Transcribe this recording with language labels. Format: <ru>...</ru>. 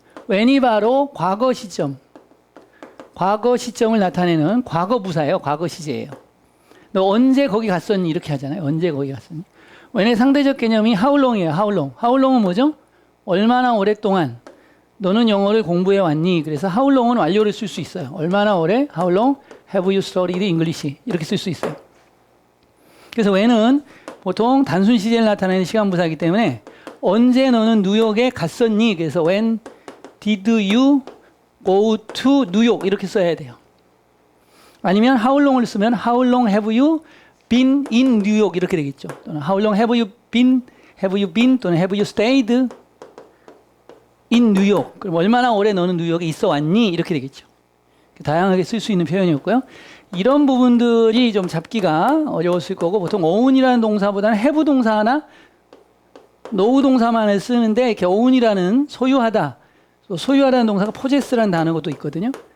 <ko>when이 바로 과거 시점을 나타내는 과거 부사예요. 과거 시제예요. 너 언제 거기 갔었니? 이렇게 하잖아요. 언제 거기 갔었니? when의 상대적 개념이 how long이에요. how long은 뭐죠? 얼마나 오랫동안 너는 영어를 공부해 왔니? 그래서 how long은 완료를 쓸 수 있어요. 얼마나 오래?</ko> <en>How long have you studied English?</en> <ko>이렇게 쓸 수 있어요. 그래서 when은 보통 단순 시제를 나타내는 시간 부사이기 때문에 언제 너는 뉴욕에 갔었니? 그래서</ko> <en>when did you go to New York?</en> <ko>이렇게 써야 돼요. 아니면</ko> <en>how long</en> <ko>을 쓰면</ko> <en>how long have you been in New York?</en> <ko>이렇게 되겠죠. 또는</ko> <en>how long have you been 또는 have you stayed in New York.</en> <ko>그럼 얼마나 오래 너는 뉴욕에 있어 왔니? 이렇게 되겠죠. 다양하게 쓸 수 있는 표현이었고요. 이런 부분들이 좀 잡기가 어려웠을 거고 보통 own이라는 동사보다는 have 동사나 know 동사만을 쓰는데 이렇게 own이라는 소유하다라는 동사가 possess라는 단어가 또 있거든요.</ko>